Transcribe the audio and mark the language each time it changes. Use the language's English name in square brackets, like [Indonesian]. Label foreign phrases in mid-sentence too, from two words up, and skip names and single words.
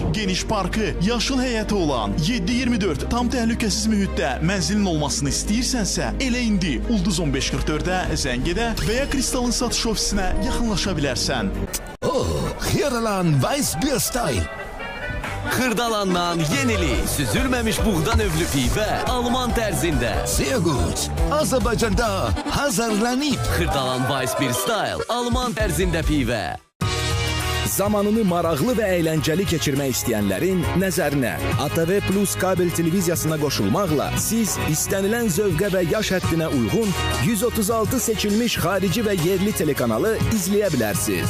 [Azerbaijani] Geniş parkı, yaşıl həyəti olan 7-24 tam təhlükəsiz mühitdə mənzilin olmasını istəyirsənsə, elə indi Ulduz 1544-də zəng edə və ya Kristalın satış ofisinə yaxınlaşa bilərsən. Xiyaralan Weiss Beer Style. Xırdalandan yenili, süzülməmiş buğdan övlü pivə Alman tərzində. [German] Sehr gut. [Azerbaijani] Azərbaycanda hazırlanıb. Xırdalan Weiss Beer Style Alman tərzində pivə. Zamanını maraqlı və əyləncəli keçirmək istəyənlərin nəzərinə ATV Plus kabel televiziyasına qoşulmaqla siz istənilən zövqə və yaş həddinə uyğun 136 seçilmiş xarici və yerli telekanalı izləyə bilərsiniz.